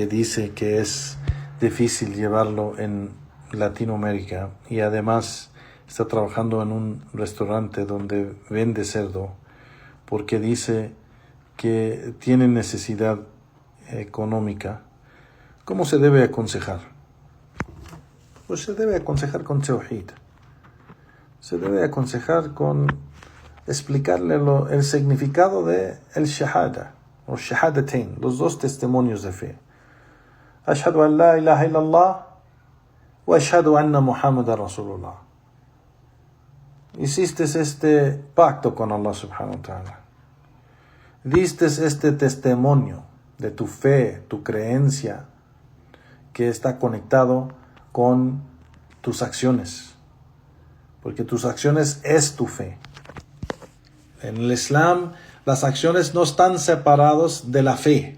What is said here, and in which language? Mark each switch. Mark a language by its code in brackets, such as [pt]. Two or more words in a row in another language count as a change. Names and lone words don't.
[es] dice que es difícil llevarlo en Latinoamérica y además está trabajando en un restaurante donde vende cerdo porque dice que tiene necesidad económica, ¿cómo se debe aconsejar? Pues se debe aconsejar con tawhid. Se debe aconsejar con explicarle el significado de el shahada o shahadatain, los dos testimonios de fe. [ar] أشهد أن لا إله إلا الله وأشهد أن محمدا رسول الله. [es] Hiciste este pacto con Allah [ar] سبحانه وتعالى. [es] Diste este testimonio de tu fe, tu creencia, que está conectado con tus acciones, porque tus acciones es tu fe. En el Islam, las acciones no están separadas de la fe.